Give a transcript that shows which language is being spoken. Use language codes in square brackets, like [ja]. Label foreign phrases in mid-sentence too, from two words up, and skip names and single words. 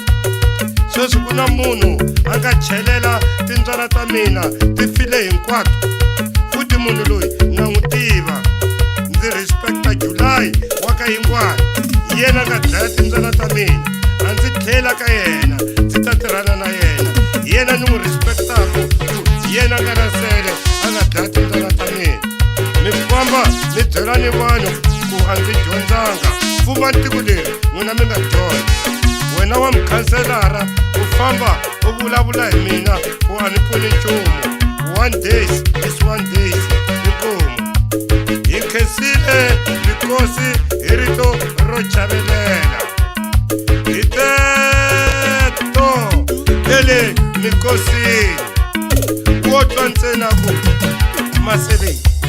[ts] sweswi ku na munhu a nga chelela timbyana ta mina ti file hinkwato futhi munhu loyi na n'wi tiva ndzi respecta July wa ka Yingwani yena nga dlaya timbyana ta mina a ndzi tlhela ka yena ndzi ta tirhana na yena ni n'wi respectaku yena nga na nsele a nga dlaya timbyana ta mina famba ni byela ni vanhu ku a ndzi dyondzanga pfumba tiko leri n'wina mi nga dyondza wena wa mukhanselara u famba u vulavula hi mina ku a ni pfuni nchumu [en] 1 days is 1 days [ts] inkomu hi khensile mikosi hi rito ro chavelela hi teto tele mikosini wo twa ntsena ku maseveni